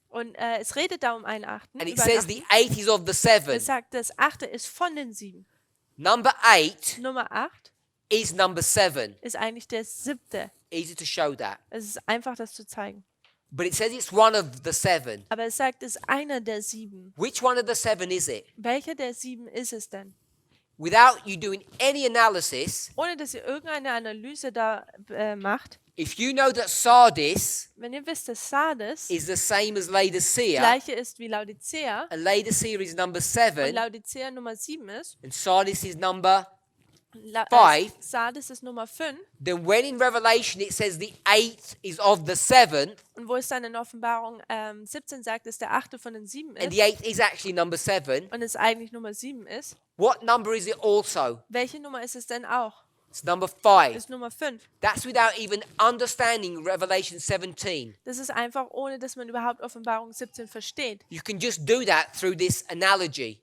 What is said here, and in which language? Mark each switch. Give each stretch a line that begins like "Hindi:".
German: Und es redet da um einen Achten.
English: and it
German: Über einen
English: says
German: Achten.
English: the 8 is of the 7.
German: Es sagt, das 8. ist von den 7.
English: Number 8
German: Nummer 8
English: is number 7.
German: ist eigentlich der 7.
English: Easy to show that.
German: Es ist einfach, das zu zeigen.
English: But it says it's one of the 7.
German: Aber es sagt, es ist einer der 7.
English: Which one of the 7 is it?
German: Welcher der 7 ist es denn?
English: Without you doing any analysis,
German: Ohne dass ihr irgendeine Analyse da macht.
English: if you know that Sardis
German: Wenn ihr wisst, dass Sardis
English: is the same as Laodicea,
German: gleiche ist wie Laodicea
English: and Laodicea is number
German: und
English: 7,
German: Laodicea Nummer 7 ist,
English: and Sardis is number, La 5.
German: Sardis ist Nummer 5
English: then when in Revelation it says the 8 is of the 7,
German: und wo es dann in Offenbarung 17 sagt, dass der 8. von den 7
English: and
German: ist
English: the 8 is actually number 7,
German: und es eigentlich Nummer 7 ist,
English: what number is it also?
German: welche Nummer ist es denn auch?
English: It's number 5.
German: Ist Nummer 5.
English: That's without even understanding Revelation 17.
German: Das ist einfach, ohne dass man überhaupt Offenbarung 17 versteht.
English: You can just do that through this analogy.